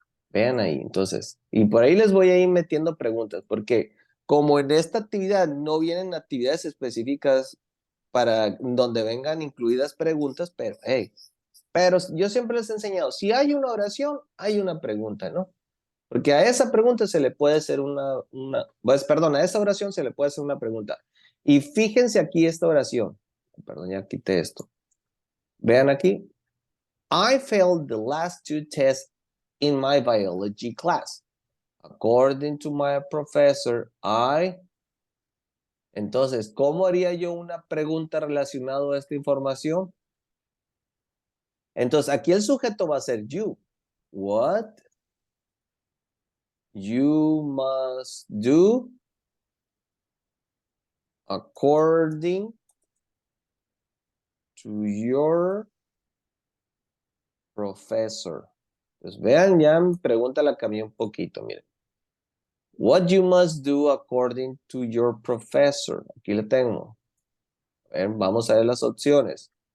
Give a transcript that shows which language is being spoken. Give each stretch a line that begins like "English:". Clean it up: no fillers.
Spanish: Vean ahí, entonces. Y por ahí les voy a ir metiendo preguntas, porque como en esta actividad no vienen actividades específicas para donde vengan incluidas preguntas, pero hey, pero yo siempre les he enseñado, si hay una oración, hay una pregunta, ¿no? Porque a esa pregunta se le puede hacer pues, perdón, a esa oración se le puede hacer una pregunta. Y fíjense aquí esta oración. Perdón, ya quité esto. Vean aquí.
English: I failed the last 2 tests in my biology class. According to my professor, I...
Spanish: Entonces, ¿cómo haría yo una pregunta relacionada a esta información? Entonces, aquí el sujeto va a ser you.
English: What you must do according to your professor.
Spanish: Pues vean, ya mi pregunta la cambié un poquito, miren.
English: What you must do according to your professor.
Spanish: Aquí le tengo. Vamos a ver las opciones.